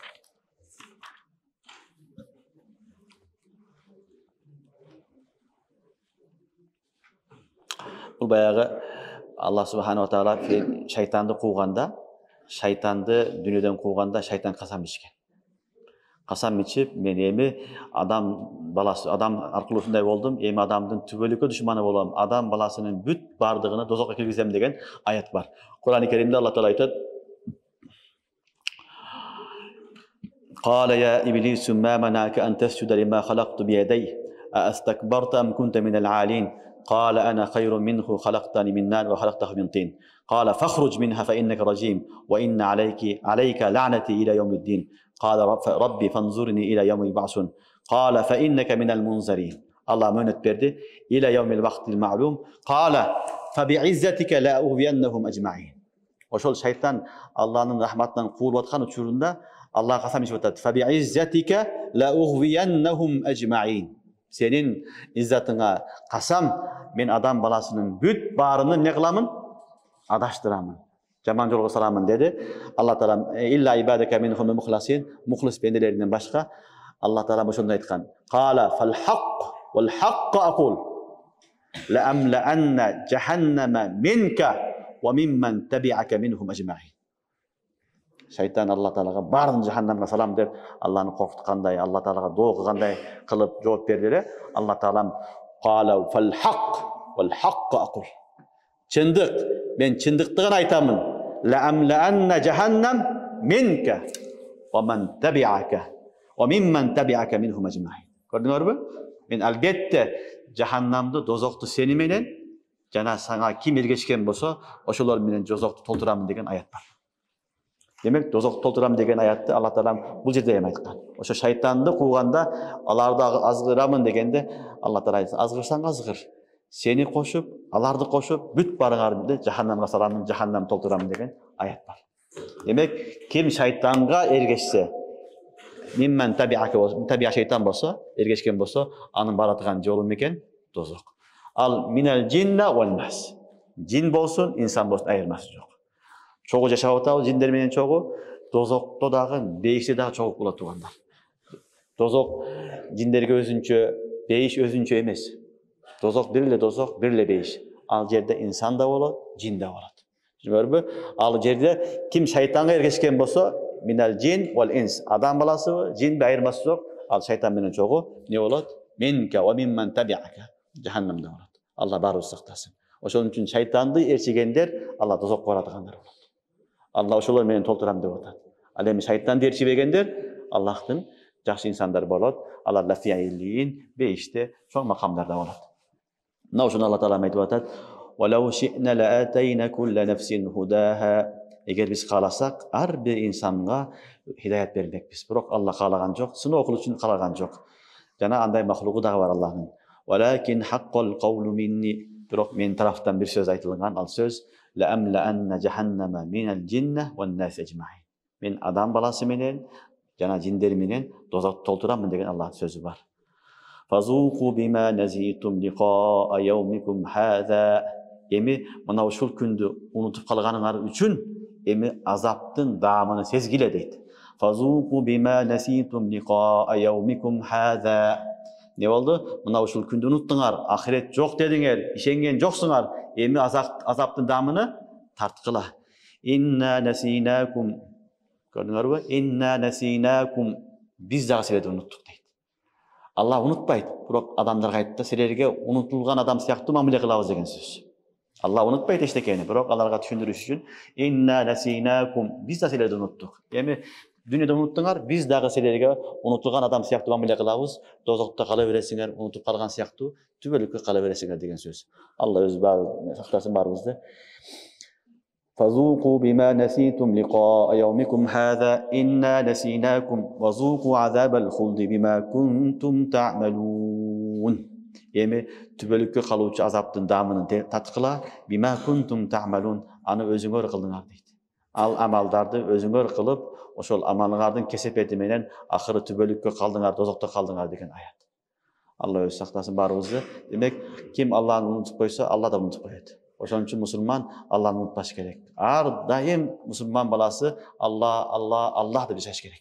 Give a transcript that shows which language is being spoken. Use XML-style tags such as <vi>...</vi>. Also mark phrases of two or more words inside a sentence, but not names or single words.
<ky>Бул баягы Алла</ky> <ar>سبحانه وتعالى</ar> <ky>шайтанды кууганда, шайтанды дүнүйөдөн кууганда шайтан касам ичкен. Касам ичип, мен эми адам баласы, адам аркылуу ушундай болдум, эми адамдын түбөлүккө душманы болом, адам баласынын бүт бардыгына дозокко киргизем деген аят бар. Кур'ан-ы Каримде Алла таала айтат:</ky> <ar>"قال يا إبليس ما منعك أن تسجد لما خلقت بيدي أستكبرت أم كنت من العالين قال أنا خير منه خلقتني من نار وخلقته من طين قال فاخرج منها فإنك رجيم وإن عليك لعنتي إلى يوم الدين قال رب فأنظرني إلى يوم يبعثون قال فإنك من المنظرين."</ar> <ky>Аллах мөөнөт берди.</ky> <ar>"إلى يوم الوقت المعلوم قال فبعزتك لأغوينهم أجمعين."</ar> <ky>Ошол шайтан Аллахнын рахматынан куулуп аткан учурунда Аллах касам ичип атат:</ky> <ar>"فبعزتك لأغوينهم أجمعين."</ar> <ky>Сенин иззатыңа касам, мен адам баласынын бүт баарынын не кыламын? Адаштырамын. Жаман жолго саламын деди. Алла таала</ky> <ar>إلا عبادك منهم المخلصين,</ar> <ky>мухлис бенделеринен башка Алла таала ошондой айткан.</ky> <ar>قال فالحق والحق أقول لأملأن جهنم منك وممن تبعك منهم أجمعين.</ar> <ky>Шайтан Алла таалага барын жаханнамга салам деп Алланы коркуткандай, Алла таалага доо кылгандай кылып жооп берди эле. Алла таалам</ky> <ar>قال فالحق والحق أقول.</ar> <ky>Чындык, мен чындыкты гана айтамын.</ky> <ar>لأملأن جهنم منك ومن تبعك وممن تبعك منهم أجمعين.</ar> <ky>Көрдүңөрбү? Мен албетте жаханнамды, дозокту сени менен жана сага ким эргешкен болсо, ошолор менен дозокту толтурамын деген аят бар. Демек, дозокту толтурам деген аятты Алла таалам бул жерде эми айткан. Ошо шайтанды кууганда, аларды азгырамын дегенде Алла таала айтса, азгырсаң азгыр. Сени кошуп, аларды кошуп, бүт барыңарды жаханнамга саламын, жаханнам толтурамын деген аят бар. Демек, ким шайтанга эргешсе,</ky> <ar>ممن تبع</ar> <ky>шайтан болсо, эргешкен болсо, анын баратыган жолу мекен дозок.</ky> <ar>Ал من الجنة والناس.</ar> <ky>Жин болсун, инсан болсун, айырмасы жок. Чогуу жашап атабыз жиндер менен чогуу, дозокто дагы, бейиште дагы чогуу болот тугандар. Дозок жиндерге өзүнчө, бейиш өзүнчө эмес. Дозок бир эле дозок, бир эле бейиш. Ал жерде инсан да болот, жин да болот. Түшүнүңөрбү? Ал жерде ким шайтанга эргешкен болсо,</ky> <ar>من الجن والإنس,</ar> <ky>адам баласыбы, жинби айырмасы жок. Ал шайтан менен чогуу не болот?</ky> <ar>منك وممن تبعك.</ar> <ky>Жаханнамда болот. Алла баарыбыз сактасын. Ошон үчүн шайтанды ээрчигендер Алла дозокко баратыгандар болот. Алла ошолор менен толтурам деп атат. Ал эми шайтанды ээрчибегендер Аллахтын жакшы инсандар болот. Алар лафиаилин, бейиште чоң макамдарда болот. Мына ошону Алла таала айтып атат:</ky> <ar>"ولو شئنا لآتينا كل نفس هداها."</ar> <ky>Эгер биз кааласак, ар бир инсанга хидаят бермекпиз. Бирок Алла каалаган жок, сыноо кылуу үчүн каалаган жок. Жана андай махлугу дагы бар Аллахтын.</ky> <ar>"ولكن حق القول مني."</ar> <ky>Бирок мен тарафтан бир сөз айтылган, ал сөз</ky> <ar>لأملأن جهنم من الجنة والناس أجمعين.</ar> <ky>Men адам баласы менен жана жиндер менен дозокто толтурамын деген Аллахтын сөзү бар.</ky> <ar>فذوقوا بما نسيتم لقاء يومكم هذا.</ar> <ky>Эми мына ушул күндү унутуп калганыңар үчүн эми азаптын даамын сезгиле дейт.</ky> <ar>فذوقوا بما نسيتم لقاء يومكم هذا.</ar> <ky>Не болду? Мына ушул күндү уnuттуңар, ахирет жок дедиңер, ишенген жоксуңар. Эми азаптын даамыны тарткыла.</ky> <ar>إنا نسيناكم.</ar> <ky>Көрдүңөрбү?</ky> <ar>إنا نسيناكم.</ar> <ky>Биз дагы силерди унуттук дейт. Алла унутпайт, бирок адамдарга айтты, силерге унутулган адам сыяктуу мамиле кылабыз деген сөз. Алла унутпайт эчтекени, бирок аларга түшүндүрүш үчүн</ky> <ar>إنا نسيناكم.</ar> <ky>Биз да силерди унуттук. Эми дүнүйөдө унуттуңар, биз дагы силерге унутулган адам сыяктуу мамиле кылабыз, дозокто кала бересиңер, унутуп калган сыяктуу түбөлүккө кала бересиңер деген сөз. Алла өзү сактасын баарыбызды.</ky> <ar>فذوقوا بما نسيتم لقاء يومكم هذا إنا نسيناكم وذوقوا عذاب الخلد بما كنتم تعملون.</ar> <ky>Эми түбөлүккө калуучу азаптын даамын таткыла,</ky> <ar>بما كنتم تعملون,</ar> <ky>аны өзүңөр кылдыңар дейт. Al amaldарды өзүңөр кылып, ошол амалыңардын кесепети менен акыры түбөлүккө калдыңар, дозокто калдыңар деген аят. Алла өзү сактасын баарыбызды. Демек, ким Алланы унутуп койсо, Алла да унутуп коет. Ошон үчүн мусулман Алланы унутпаш керек. Ар дайым мусулман баласы Аллах деп жашаш керек.</ky>